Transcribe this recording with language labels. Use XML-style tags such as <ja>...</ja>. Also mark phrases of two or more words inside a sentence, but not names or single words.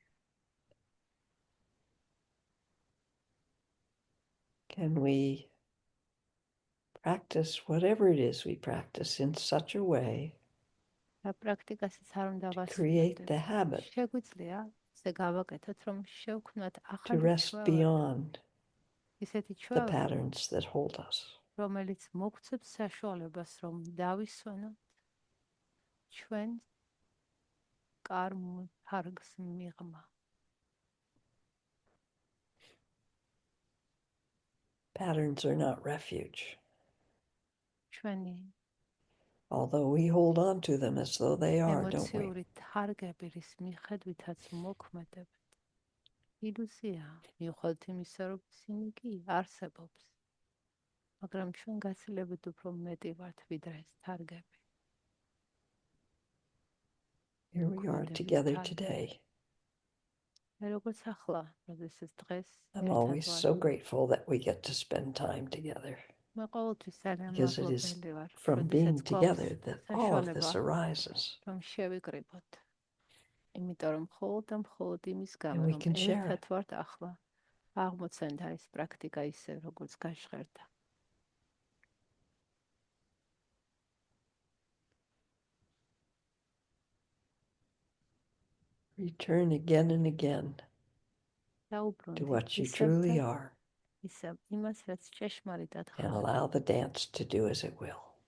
<en>Can we practice whatever it is we practice in such a way to create the habit to rest beyond the patterns that hold us?</en> <ka>რომელიც მოგცემს საშუალებას რომ დავისვენოთ ჩვენ კარმულ თარგს მიღმა.</ka> <en>Patterns are not refuge.</en> <ka>ჩვენი</ka> <en>although we hold on to them as though they are, don't we?</en> <ka>ემოციური თარგები რის მიხედვითაც მოქმედებთ. ილუზია, მიუხედავად იმისა, რომ ისინი კი არსებობს. მაგრამ ჩვენ გაცილებით უფრო მეტი ვართ ვიდრე ეს თარგები.</ka> <en>Here we are together today.</en> <ka>როგორც ახლა, როდესაც დღეს</ka> <en>I'm always so grateful that we get to spend time together. Because it is from being together that all of this arises.</en> <ka>რომ შევიკრიბოთ. იმიტომ რომ მხოლოდ და მხოლოდ იმის გამო რომ ერთად ვართ ახლა, აღმოცენდა ეს პრაქტიკა ისე როგორც გაჟღერდა.</ka> <en>Return again and again to what you truly are and allow the dance to do as it will.</en>